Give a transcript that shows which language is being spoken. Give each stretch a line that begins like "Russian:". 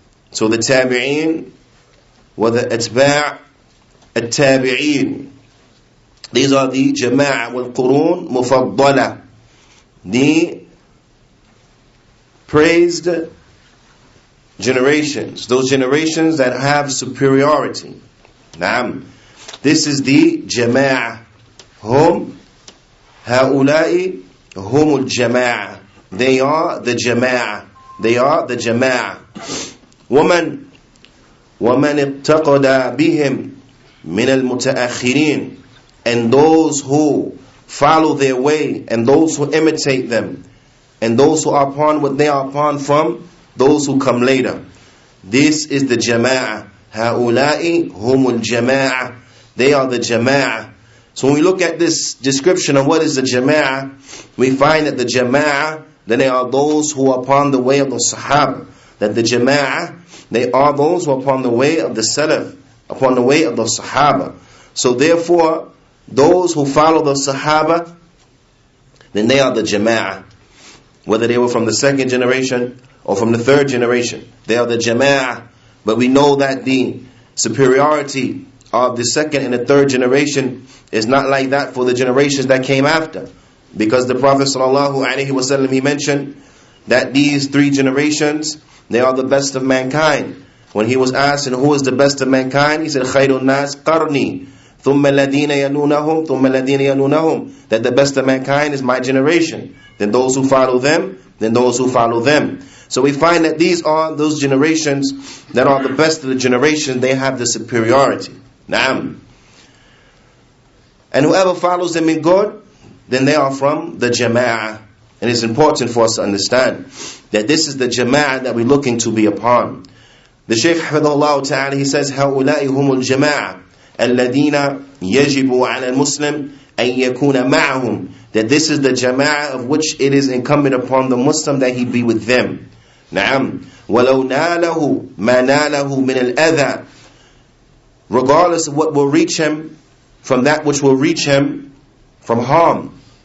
English: So the tabi'een were the atba' التابعين. These are the Jama'ah wal Qurun Mufaddala, the praised generations, those generations that have superiority. Naam. This is the Jamaa'ah.
Arabic: Hum هؤلاء هم الجماعة.
English: They are the Jamaa'ah. They are the Jamaa'ah.
Arabic: ومن ابتقد بهم من المتأخرين.
English: And those who follow their way, and those who imitate them, and those who are upon what they are upon from those who come later. This is the Jamaa'ah.
Arabic: هؤلاء هم الجماعة.
English: They are the Jamaa'ah. So when we look at this description of what is the Jamaa'ah, we find that the Jamaa'ah, that they are those who are upon the way of the Sahaba. That the Jamaa'ah, they are those who are upon the way of the Salaf, upon the way of the Sahaba. So therefore, those who follow the Sahaba, then they are the Jamaa'ah. Whether they were from the second generation or from the third generation, they are the Jamaa'ah. But we know that the superiority of the second and the third generation is not like that for the generations that came after. Because the Prophet ﷺ, he mentioned that these three generations, they are the best of mankind. When he was asked, and who is the best of mankind? He said,
Arabic: خَيْرُ النَّاسِ قَرْنِي ثُمَّ الَّذِينَ يَلُونَهُمْ ثُمَّ الَّذِينَ يَلُونَهُمْ.
English: That the best of mankind is my generation. Then those who follow them, then those who follow them. So we find that these are those generations that are the best of the generation. They have the superiority. Naam. And whoever follows them in good, then they are from the Jamaa'ah. And it's important for us to understand that this is the Jamaa'ah that we're looking to be upon. The Shaykh Hafidhullah Ta'ala, he says,
Arabic: هؤلاء هم الجماعة الذين يجب على المسلم أن يكون معهم.
English: That this is the Jama'ah of which it is incumbent upon the Muslim that he be with them.
Arabic: نعم. ولو ناله ما ناله من الأذى.
English: Regardless of what will reach him from that which will reach him from harm.